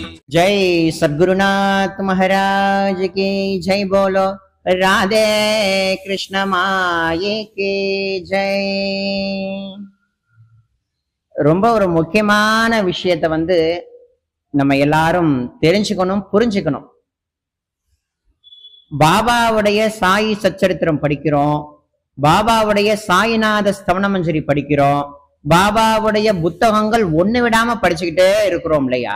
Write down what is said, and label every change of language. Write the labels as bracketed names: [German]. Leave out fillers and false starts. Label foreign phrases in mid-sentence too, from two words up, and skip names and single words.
[Hindi] जय सद्गुरुनाथ महाराज की जय। बोलो राधे कृष्ण माये की जय। [Tamil] ரொம்ப ஒரு முக்கியமான விஷயத்தை நம்ம எல்லாரும் தெரிஞ்சுக்கணும், புரிஞ்சுக்கணும். பாபாவுடைய சாயி சச்சரித்திரம் படிக்கிறோம், பாபாவுடைய சாயிநாத ஸ்தவனமஞ்சரி படிக்கிறோம், பாபாவுடைய புத்தகங்கள் ஒண்ணு விடாம படிச்சுக்கிட்டே இருக்கிறோம் இல்லையா?